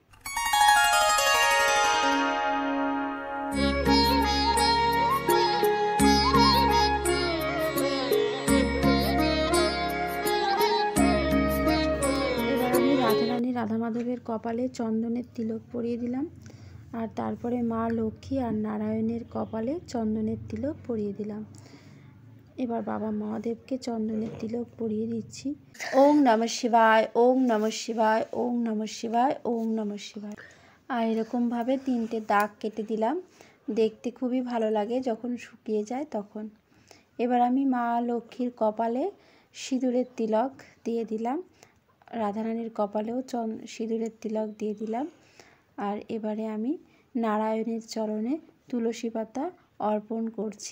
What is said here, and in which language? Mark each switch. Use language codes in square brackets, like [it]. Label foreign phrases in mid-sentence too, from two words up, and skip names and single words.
[bn] রাধা মাধবের কপালে চন্দনের তিলক পরিয়ে দিলাম, আর তারপরে মা লক্ষ্মী আর নারায়ণের কপালে চন্দনের তিলক পরিয়ে দিলাম। এবার বাবা মহাদেবকে চন্দনের তিলক পরিয়ে দিচ্ছি। [sa] ওম নমঃ শিবায়, ওম নমঃ শিবায়, ওম নমঃ শিবায়, ওম নমঃ শিবায়। [bn] আর এরকমভাবে 3টে দাগ কেটে দিলাম। দেখতে খুবই ভালো লাগে যখন শুকিয়ে যায় তখন। এবার আমি মা লক্ষ্মীর কপালে সিঁদুরের তিলক দিয়ে দিলাম, রাধারানীর কপালেও সিঁদুরের তিলক দিয়ে দিলাম। আর এবারে আমি নারায়ণের চরণে তুলসী পাতা অর্পণ করছি।